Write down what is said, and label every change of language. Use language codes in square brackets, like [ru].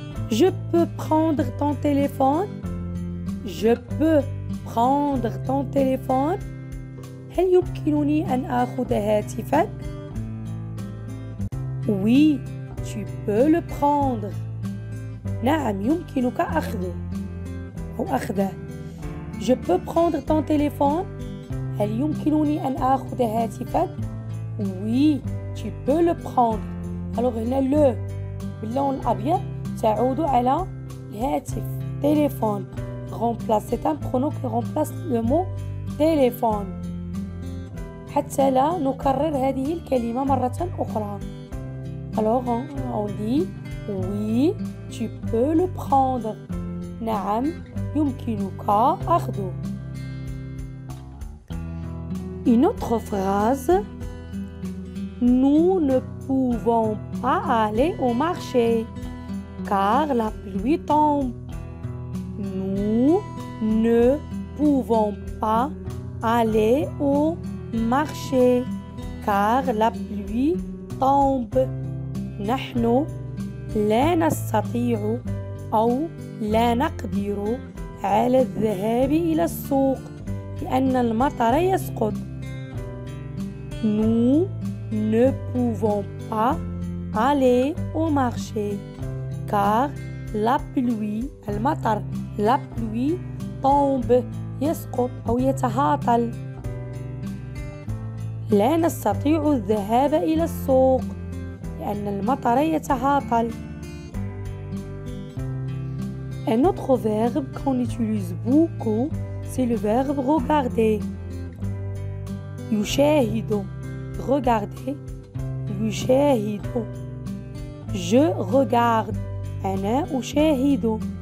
[fr] Je peux prendre ton téléphone. Je peux prendre ton téléphone. [ar] هل يمكنني أن آخذ هاتفك؟ [fr] Oui, tu peux le prendre. [ar] نعم يمكنك أخذه أو أخذه. [fr] Je peux prendre ton téléphone. [ar] هل يمكنني أن آخذ هاتفك؟ [fr] Oui, tu peux le prendre. Alors [ar] هنا le باللون الأبيض تعود على الهاتف. [fr] téléphone. remplace. C'est un pronom qui remplace le mot téléphone. [ar] حتى لا نكرر هذه الكلمة مرة أخرى. [fr] Alors on dit oui, tu peux le prendre. [ar] نعم يمكنك أخذه. [fr] Une autre phrase. Nous ne pouvons pas aller au marché car la pluie tombe. Nous ne pouvons pas aller au marché car la pluie tombe. [ar] نحن لا نستطيع أو لا نقدر على الذهاب إلى السوق لأن المطر يسقط. [fr] Nous ne pouvons pas aller au marché car la pluie [ar] المطر [fr] la pluie tombe [ar] يسقط أو يتهاطل. لا نستطيع الذهاب إلى السوق لأن المطر يتهاطل. [fr] Un autre verbe qu'on utilise beaucoup, c'est le verbe regarder. [ar] يشاهد. Regarder. يشاهد. [fr] Je regarde. [ar] أنا أشاهد.